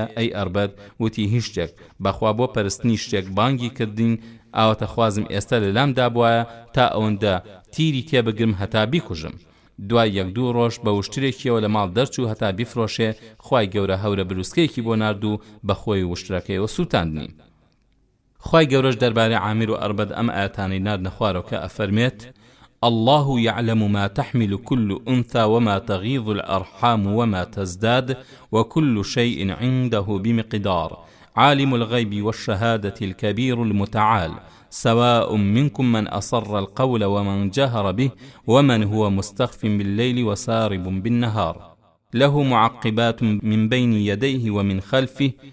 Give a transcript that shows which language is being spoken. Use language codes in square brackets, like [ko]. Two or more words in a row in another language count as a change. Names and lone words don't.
[ckb] ئەی ئەربەد وتی هیچ شتێک، بەخوا بۆ پەرستنی شتێک بانگی کردین ئاوەتە خوازم ئێستا لە لام دابوایە تا ئەوەندە تیری تێبگرم هەتا بیکوژم. دوای 1-2 ڕۆژ بە وشترێکیەوە لە ماڵ دەرچوو هەتا بیفرۆشێ. خوای گەورە هەورە بروسکەیەکی بۆ نارد و بە خۆی وشترەکەیەوە سووتاندنی. خوای گەورەش دەربارەی عامیر و ئەربەد ئەم ئاەتانەی ناردنە خوارەوە کە ئەفەرمێت [ar] الله يعلم ما تحمل كل أنثى وما تغيض الأرحام وما تزداد وكل شيء عنده بمقدار عالم الغيب والشهادة الكبير المتعال سواء منكم من أصر القول ومن جهر به ومن هو مستخف بالليل وسارب بالنهار له معقبات من بين يديه ومن خلفه